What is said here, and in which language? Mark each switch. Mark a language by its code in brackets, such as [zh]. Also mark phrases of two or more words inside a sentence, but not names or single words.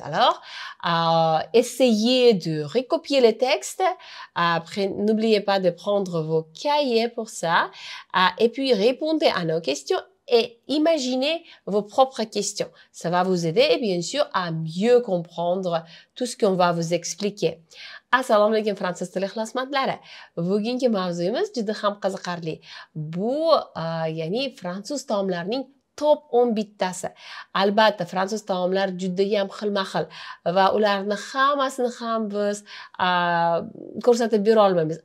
[fr] Alors, essayez de recopier les textes. Après, n'oubliez pas de prendre vos cahiers pour ça. Et puis, répondez à nos questions et imaginez vos propres questions. Ça va vous aider, bien sûr, à mieux comprendre tout ce qu'on va vous expliquer. [uz] Assalomu alaykum fransuz tili ixlosmandlari. Bugungi mavzuyimiz juda ham qiziqarli. Bu, ya'ni fransuz taomlarining top 10 bittasi. Albatta, fransuz taomlari juda ham xilma-xil va ularni hammasini ham biz ko'rsatib bera olmaymiz.